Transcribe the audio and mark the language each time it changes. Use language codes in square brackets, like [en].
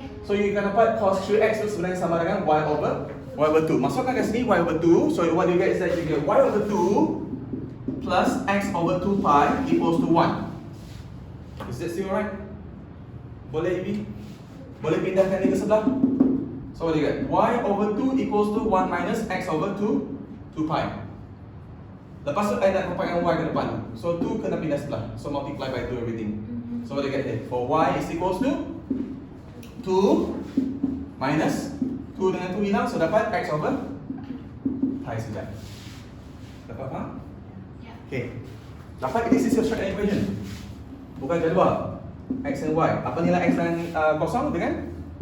[ms] So you akan dapat cos 3x tu sebenarnya sama dengan [en] y over 2. [ms] Masukkan ke sini [en] y over 2. So what you get is that you get y over 2 plus x over 2 pi equals to 1. Is that still right? [ms] Boleh Ibi? Boleh pindahkan ni ke sebelah? [en] So what do you get? Y over 2 equals to 1 minus x over 2 pi. [ms] Lepas tu I nak compare dengan y ke depan. [en] So 2 [ms] kena pindah sebelah. [en] So multiply by 2 everything. So what do you get here? For y is equals to 2 minus 2 [ms] dengan 2 hilang, [en] so dapat x over pi [ms] saja. Dapat faham? [en] Yeah. Okay. Dapat, this is your straight line equation. [ms] Bukan jadual. X and y. Apa nilai x dan kosong dengan?